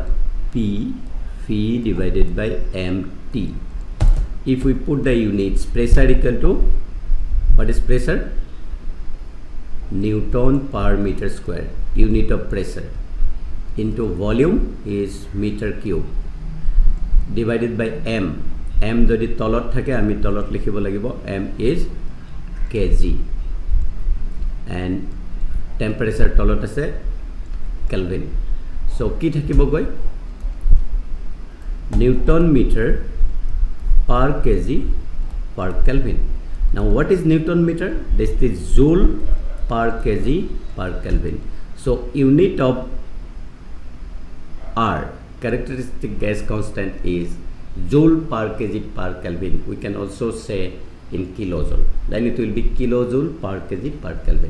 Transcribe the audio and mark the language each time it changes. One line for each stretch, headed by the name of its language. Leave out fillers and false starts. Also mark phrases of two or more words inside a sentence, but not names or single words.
English: P V divided by MT. If we put the units, pressure equal to, what is pressure? Newton per meter square, unit of pressure, into volume is meter cube, divided by M.
Assamese: M যদি তলত থাকে আমি তলত লিখিব লাগিব,
English: M is kg, and temperature
Assamese: তলত আছে
English: Kelvin.
Assamese: So কি থাকিব গৈ?
English: Newton meter per kg per Kelvin. Now what is Newton meter? This is Joule per kg per Kelvin. So unit of R, characteristic gas constant, is Joule per kg per Kelvin. We can also say in kilojoule. Then it will be kilojoule per kg per Kelvin.